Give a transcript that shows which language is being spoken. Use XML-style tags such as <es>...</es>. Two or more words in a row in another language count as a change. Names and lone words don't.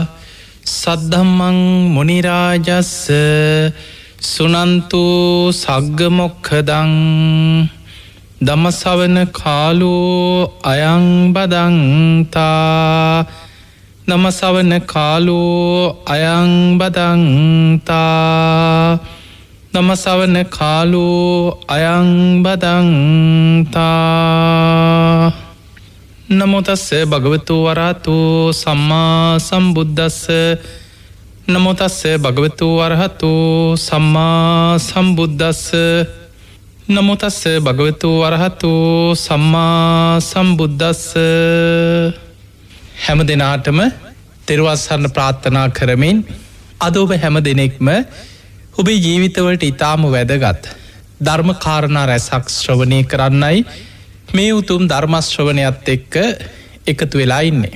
<pi>සද්ධම්මං මුනි රාජස්ස සුනන්තු සග්ග මොක්ඛදං ධම්මසවන කාලෝ අයං බදන්තා ධම්මසවන කාලෝ අයං බදන්තා ධම්මසවන කාලෝ අයං බදන්තා. නමෝ තස්ස භගවතු වරහතෝ සම්මා සම්බුද්දස්ස නමෝ තස්ස භගවතු වරහතෝ සම්මා සම්බුද්දස්ස නමෝ තස්ස භගවතු වරහතෝ සම්මා සම්බුද්දස්ස.</pi> <si>හැම දෙනාටම තෙරුවන් සරණ ප්‍රාර්ථනා කරමින් අද ඔබ හැම දෙනෙක්ම ඔබේ ජීවිතවලට ඉතාම වැදගත් ධර්ම කාරණා රැසක් ශ්‍රවණය කරන්නයි මේ උතුම් ධර්ම ශ්‍රවණයත් එක්ක එකතු වෙලා ඉන්නේ.</si>